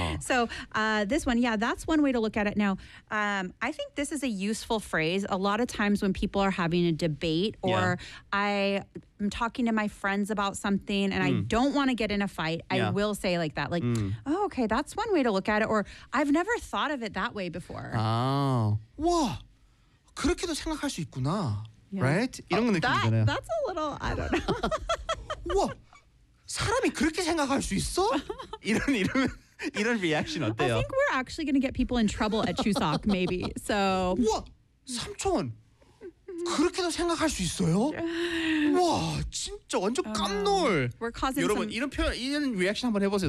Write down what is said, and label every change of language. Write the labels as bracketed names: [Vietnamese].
[English] So this one, yeah, that's one way to look at it. Now, I think this is a useful phrase. A lot of times when people are having a debate or I'm talking to my friends about something and I don't want to get in a fight, I will say like that, like, oh, okay, that's one way to look at it. Or I've never thought of it that way before. Oh, whoa. [Korean] 그렇게도 생각할 수 있구나. [English] Yeah. Right? [Korean] 이런 느낌이잖아요. [English] That's a little, I don't know. [Korean] 우와, 사람이 그렇게 생각할 수 있어? 이런 리액션 어때요? [English] I think we're actually going to get people in trouble at Chuseok, maybe. So. [Korean] 우와, 삼촌, 그렇게도 생각할 수 있어요? 우와, 진짜 완전 깜놀. [English] We're causing [Korean] 여러분, [English] some... [Korean] 이런 표현, 이런 리액션 한번 해보세요.